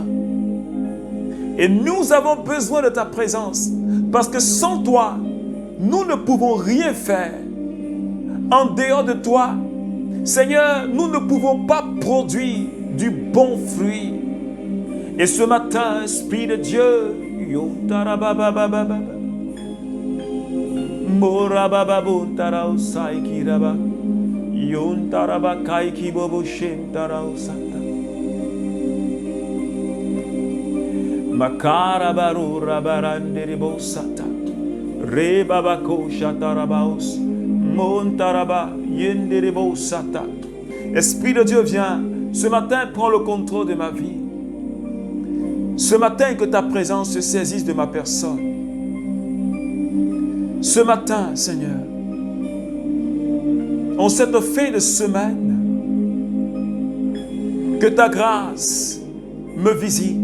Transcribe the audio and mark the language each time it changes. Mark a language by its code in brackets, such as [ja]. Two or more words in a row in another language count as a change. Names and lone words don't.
[fr] Et nous avons besoin de ta présence. Parce que sans toi, nous ne pouvons rien faire. En dehors de toi, Seigneur, nous ne pouvons pas produire du bon fruit. Et ce matin, Esprit de Dieu, Makarabaru rabaranderibo sata. Rebabako shatarabaos. Montaraba yenderibo sata. Esprit de Dieu, viens. Ce matin, prends le contrôle de ma vie. Ce matin, que ta présence se saisisse de ma personne. Ce matin, Seigneur, en cette fin de semaine, que ta grâce me visite.